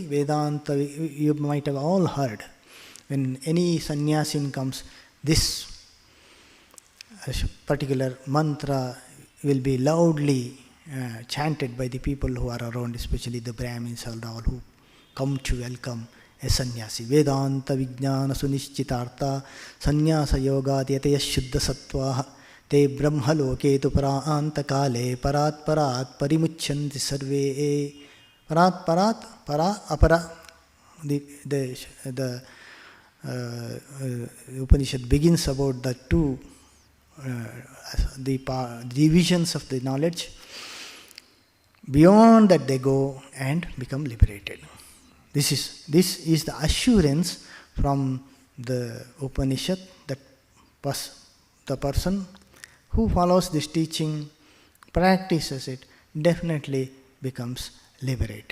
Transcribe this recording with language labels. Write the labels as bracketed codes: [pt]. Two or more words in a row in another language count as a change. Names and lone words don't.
[en] Vedanta, you might have all heard. When any sannyasin comes, this particular mantra will be loudly chanted by the people who are around, especially the Brahmins and all who come to welcome a sannyasi. [sa] वेदान्त विज्ञान सुनिश्चितार्थ संन्यास योग यतय शुद्ध सत्त्वाः ते ब्रह्म लोके तु परान्त काले परात् परात् परिमुच्यन्ति सर्वे. परात् परात् पर अपर. [en] The Upanishad begins about the two divisions of the knowledge. Beyond that they go and become liberated. This is the assurance from the Upanishad that the person who follows this teaching, practices it, definitely becomes liberated.